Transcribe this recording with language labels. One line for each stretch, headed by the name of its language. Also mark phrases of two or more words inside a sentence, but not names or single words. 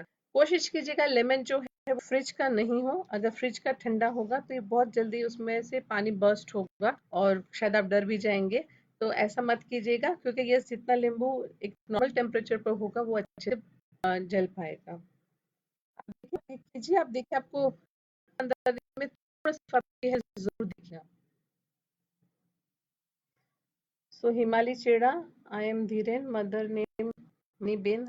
Hindi: कोशिश कीजिएगा लेमन जो है वो फ्रिज का नहीं हो, अगर फ्रिज का ठंडा होगा तो ये बहुत जल्दी उसमें से पानी बर्स्ट होगा, और शायद आप डर भी जाएंगे। तो ऐसा मत कीजिएगा, क्योंकि ये जितना नींबू एक नॉर्मल टेम्परेचर पर होगा वो अच्छे से जल पाएगा। कीजिए, आप देखिए आपको 15 दिन में थोड़ा सा फर्क है जरूर दिखेगा।
English: So Himali Cheda, I am Dhiren, mother name Nibin.